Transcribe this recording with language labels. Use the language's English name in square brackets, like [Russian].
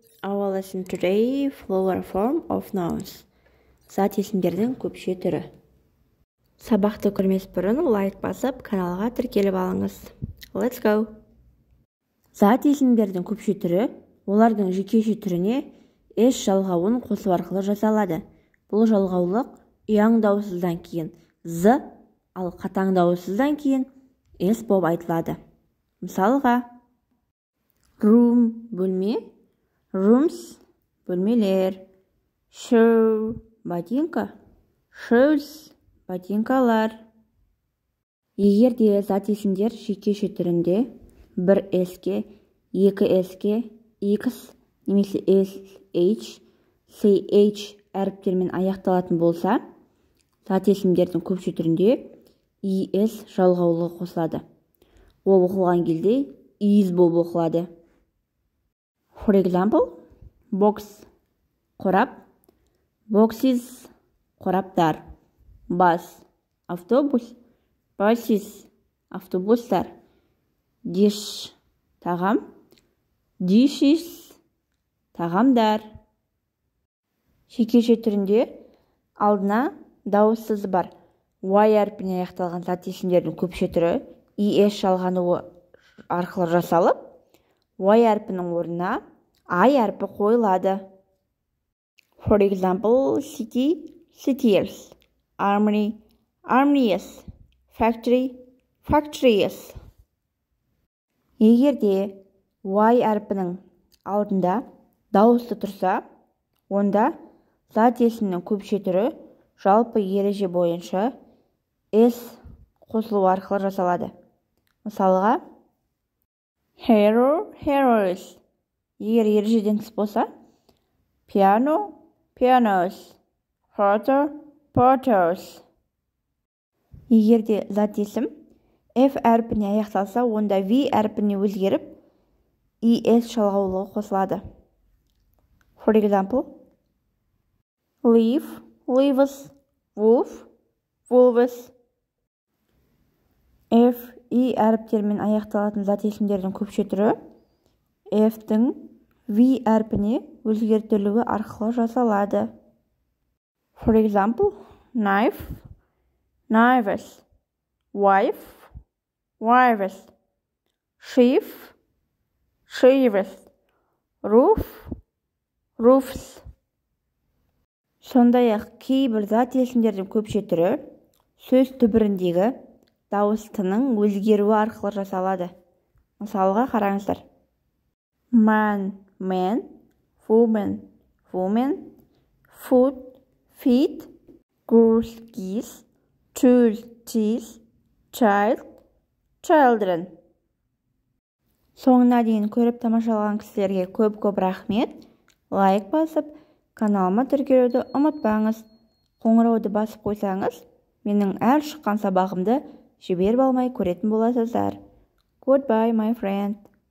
[English] Our lesson today, plural form of nouns. [Kazakh] Зат есімдердің көпше түрі. Сабақты көрмес бұрын лайк басып, каналға тіркеліп алыңыз. [English] Let's go. [Kazakh] Зат есімдердің көпше түрі, олардың жекеше түріне с жалғауын қосу арқылы жасалады. Бұл жалғаулық ұяң дауыссыздан кейін з, ал қатаң дауыссыздан кейін с болып айтылады. Мысалға, room бөлме, rooms бөлмелер, shoe ботинка, shoes ботинкалар. Егер де зат есімдер жекеше түрінде бір s-ке, екі s-ке, x немесе sh, ch әріптермен аяқталатын болса, зат есімдердің көпше түрінде es жалғаулығы қосылады. Ол оқылған кезде is болып оқылады. [English] For example, box қорап, boxes қораптар, bus автобус, buses автобустар, dish тағам, dishes тағамдар. [Kazakh] Жекеше түрінде алдына дауыссыз бар y әрпіне аяқталған зат есімдердің көпше түрі es жалғануы арқылы жасалып, y әрпінің орнына I әрпі қойылады. [English] For example, city, cities, army, armies, factory, factories. [Kazakh] Егер де y әрпінің алдында дауысты тұрса, онда зат есімнің көпше түрі жалпы ереже бойынша s қосылу арқылы жасалады. Мысалға, hero, heroes. Егер ережеден тыс болса, piano, pianos, porter, porters. Егер де зат есім f әрпіне аяқталса, онда v әрпіне өзгеріп, es жалғаулығы қосылады. [English] For example, leaf, leaves, wolf, wolves. [Kazakh] F, I әріптермен аяқталатын зат есімдердің көпше түрі F-тің V әрпіне өзгертілуі арқылы жасалады. [English] For example, knife, knives, wife, wives, sheaf, sheaves, roof, roofs. [Kazakh] Сондай-ақ кейбір зат есімдердің көпше түрі сөз түбіріндегі дауыстының өзгеруі арқылы жасалады. Мысалға қараңыздар. [English] Man, man, woman, woman, food, feet, goose, geese, tools, teeth, child, children. [Kazakh] Соңына дейін көріп тамашалаған кісілерге көп-көп рахмет. Лайк басып, каналыма тіркелуді ұмытпаңыз. Қоңырауды басып қойсаңыз, менің әр шыққан сабағымды жіберіп алмай көретін боласыздар. [English] Goodbye, my friend.